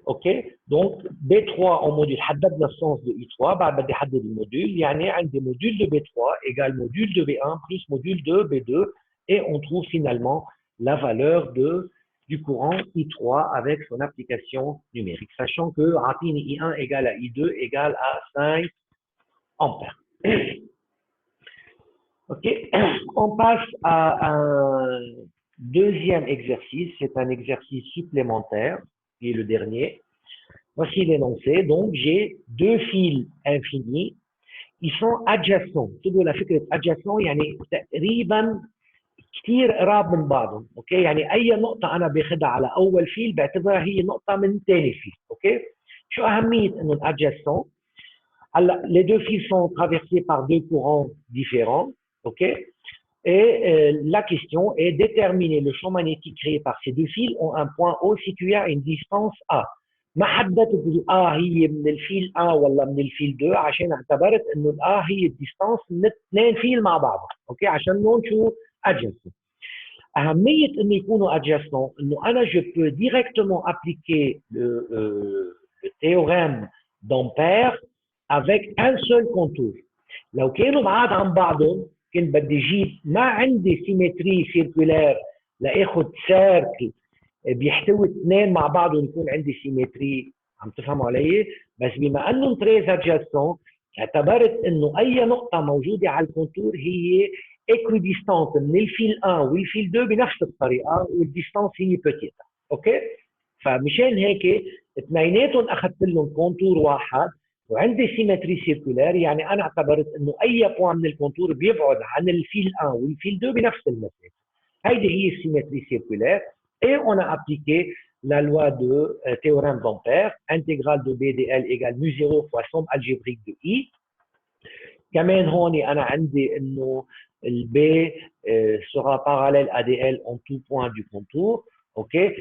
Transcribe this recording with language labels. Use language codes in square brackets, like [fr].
[fr] OK؟ donc B3 en module [ar] حددنا السنس [fr] de I3، [ar] بعد بدي احدد الموديول، يعني عندي [fr] module de B3 égale module de B1 plus module de B2 et on trouve finalement la valeur du courant I3 avec son application numérique, sachant que [ar] عطيني [fr] I1 égale à I2 égale à 5 ampères. OK? On passe à un deuxième exercice, c'est un exercice supplémentaire, qui est le dernier. Voici l'énoncé. Donc, j'ai deux fils infinis. Ils sont adjacents. [ar] تقول لفكرة adjacent يعني تقريبا كثير قراب من بعضهم. اوكي؟ يعني أي نقطة أنا باخدها على أول فيل بعتبرها هي نقطة من ثاني فيل. اوكي؟ شو أهمية إنه [fr] adjacent؟ [ar] هلا [fr] les deux fils sont traversés par deux courants différents. OK? Et la question est déterminer le champ magnétique créé par ces deux fils ont un point O situé à une distance A. [ar] ما حددت هي من الفيل A ولا من الفيل 2 عشان اعتبرت انه ال A هي الديستانس من اثنين فيل مع بعض. اوكي؟ عشان هون شو adjacent. أهمية انه يكونوا adjacent انه انا [fr] je peux directement appliquer le théorème d'Ampère avec un seul contour. [ar] لو كانوا بعاد عن بعضهم كنت بدي اجيب، ما عندي سيمتري سيركولار لاخذ سيركل بيحتوي اثنين مع بعض ويكون عندي سيمتري. عم تفهموا علي؟ بس بما انهم تريز ادجاسون اعتبرت انه اي نقطه موجوده على الكونتور هي ايكويديستانت من الفيل 1 والفيل 2 بنفس الطريقه، والديستانس هي بتيتا. اوكي؟ فمشان هيك اثنيناتهم اخذت لهم كونتور واحد وعندي سيمتري سيركولار، يعني انا اعتبرت انه اي بوان من الكونتور بيبعد عن الفيل 1 والفيل 2 بنفس المسافه. هيدي هي السيمتري سيركولار. [fr] Et on a appliqué la loi de théorème d'Ampère, intégrale de BDL égale mu0 fois somme algébrique de I. [ar] كمان هون أنا عندي إنه ال [fr] B sera parallèle à DL en tout point du contour. OK?